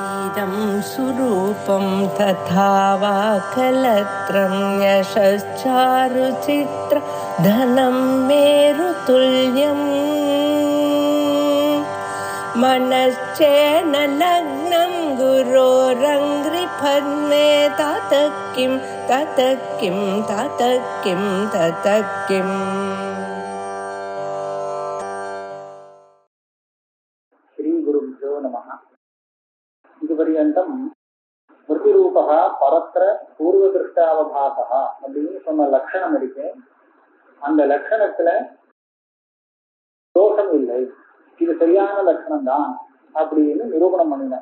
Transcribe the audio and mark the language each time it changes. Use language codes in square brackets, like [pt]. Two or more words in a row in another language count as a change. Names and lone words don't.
[sa] इदं सुरूपं तथा वा कलत्रं यशश्चारुचित्र धनं मेरुतुल्यम् मनश्चेन लग्नं गुरोरङ्घ्रिपद्मे ततः किं ततः किं ततः किं ततः किम्. श्रीगुरुभ्यो नमः. [ta] இதுபரியந்தம் [sa] स्मृतिरूपः परत्र पूर्वदृष्टावभासः [ta] அப்படின்னு சொன்ன லட்சணம் இருக்கு. அந்த லட்சணத்துல தோஷம் இல்லை, இது சரியான லட்சணம் தான் அப்படின்னு நிரூபணம் பண்ணினேன்.